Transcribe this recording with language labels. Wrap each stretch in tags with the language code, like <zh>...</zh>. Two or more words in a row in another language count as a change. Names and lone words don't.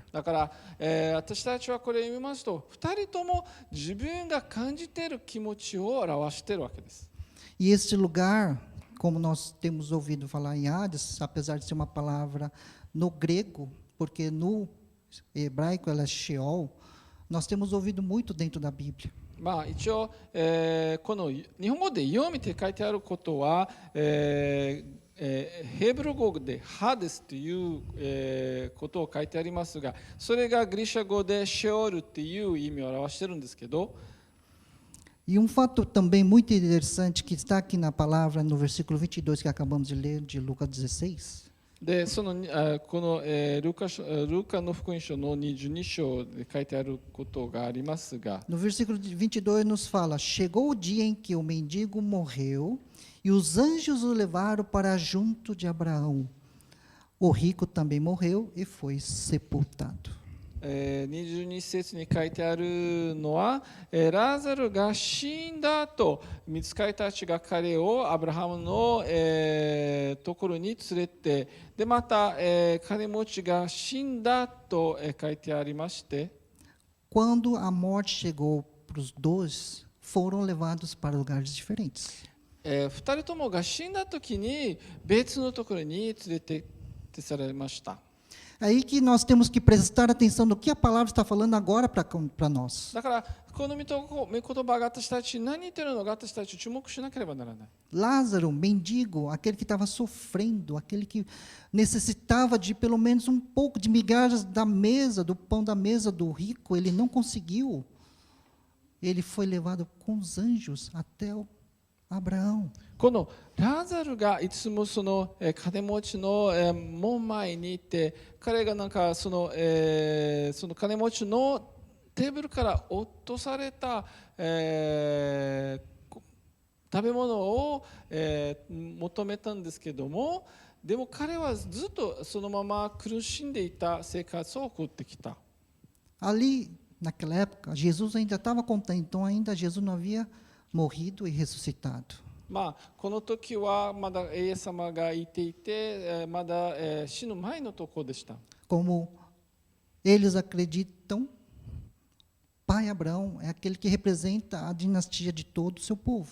<ja>だから、私たちはこれを読みますと、2人とも自分が感じている気持ちを表しているわけです。</ja> <pt>E este lugar, como nós temos ouvido falar em Hades, apesar de ser uma palavra no grego, porque no hebraico ela é Sheol, nós temos ouvido muito dentro da Bíblia.</pt> <ja>一応、この日本語で読みって書いてあることは、ヘブル語でハデスという、ことを書いてありますが、それがギリシャ語でシェオルっていう意味を表しているんですけど、</ja> <pt>E fato também muito interessante que está aqui na palavra, no versículo 22 que acabamos de ler, de Lucas 16.</pt> <ja>でこの、ルカの福音書の22章で書いてあることがありますが、</ja> <pt>No versículo 22 nos fala: Chegou o dia em que o mendigo morreu e os anjos o levaram para junto de Abraão. O rico também morreu e foi sepultado.</pt> <ja>22 節に書いてあるのは、ラーザルが死んだ後、御使いたちが彼をアブラハムの、ところに連れて、でまた、金持ちが死んだと、書いてありまして、</ja> <pt>Quando a morte chegou para os dois, foram levados para lugares diferentes.</pt> <ja>2 人ともが死んだ時に別のところに連れてってされました。</ja> <pt>É aí que nós temos que prestar atenção no que a palavra está falando agora para nós.</pt> <ja>だからこの御言葉が私たち何言ってるのか私たち注目しなければならない。</ja> <pt>Lázaro, mendigo, aquele que estava sofrendo, aquele que necessitava de pelo menos um pouco de migalhas da mesa, do pão da mesa do rico, ele não conseguiu. Ele foi levado com os anjos até Abraão.</pt> <ja>このラザルがいつもその金持ちの門前にいて、彼がなんかその金持ちのテーブルから落とされた食べ物を求めたんですけども、でも彼はずっとそのまま苦しんでいた生活を送ってきた。</ja> <pt>Ali, naquela época, Jesus ainda estava contando, então ainda Jesus não havia morrido e ressuscitado.</pt> <ja>この時はまだイエス様がいていて、まだ死ぬ前のところでした。</ja> <pt>Como eles acreditam, pai Abraão é aquele que representa a dinastia de todo o seu povo.</pt>